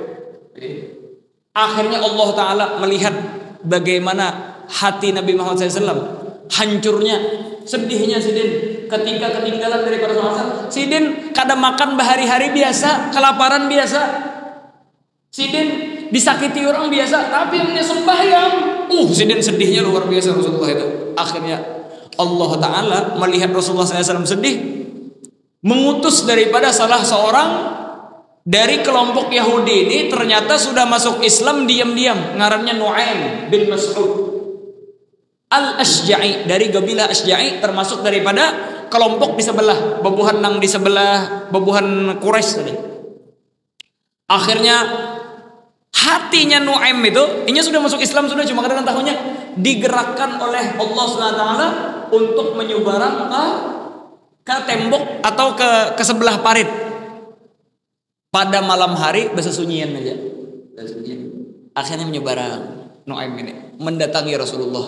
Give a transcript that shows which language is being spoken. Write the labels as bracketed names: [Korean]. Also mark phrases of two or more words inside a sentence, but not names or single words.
[Banjar] Akhirnya [Arabic] الله تعالى [Banjar] melihat bagaimana hati Nabi Muhammad SAW hancurnya, sedihnya sidin ketika ketinggalan daripada asar. Sidin kada makan berhari-hari biasa, kelaparan biasa. Sidin disakiti orang biasa, tapi yang sembahyang, sidin sedihnya luar biasa Rasulullah itu. Akhirnya [Arabic] الله تعالى [Banjar] melihat Rasulullah SAW sedih, mengutus daripada salah seorang dari kelompok Yahudi ini, ternyata sudah masuk Islam diam-diam, ngarannya Nu'aim bin Mas'ud Al-Ashja'i, dari kabilah Ashja'i, termasuk daripada kelompok di sebelah, bebuhan nang di sebelah bebuhan Quraisy tadi. Akhirnya hatinya Nu'aim itu, ini sudah masuk Islam sudah, cuma kadang tahunya digerakkan oleh Allah SWT untuk menyeberang ke tembok atau ke sebelah parit. Pada malam hari bersesunyian aja. Akhirnya menyeberang Nu'aim ini mendatangi Rasulullah.